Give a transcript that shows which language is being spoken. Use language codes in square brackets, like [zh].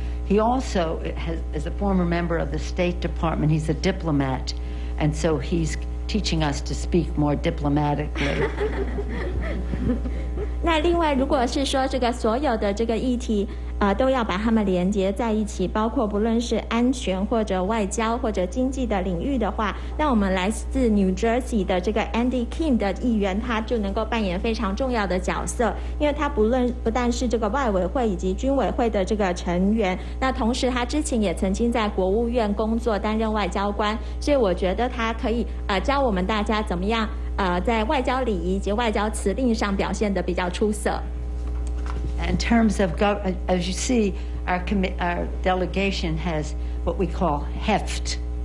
[en] He also is a former member of the State Department. He's a diplomat, and so he's teaching us to speak more diplomatically. [zh] 那另外，如果是说这个所有的这个议题，都要把它们连接在一起，包括不论是安全或者外交或者经济的领域的话，那我们来自 New Jersey 的这个 Andy Kim 的议员，他就能够扮演非常重要的角色，因为他不但是这个外委会以及军委会的这个成员，那同时他之前也曾经在国务院工作，担任外交官，所以我觉得他可以教我们大家怎么样在外交礼仪及外交辞令上表现得比较出色。 [en] In terms of, as you see, our delegation has what we call heft.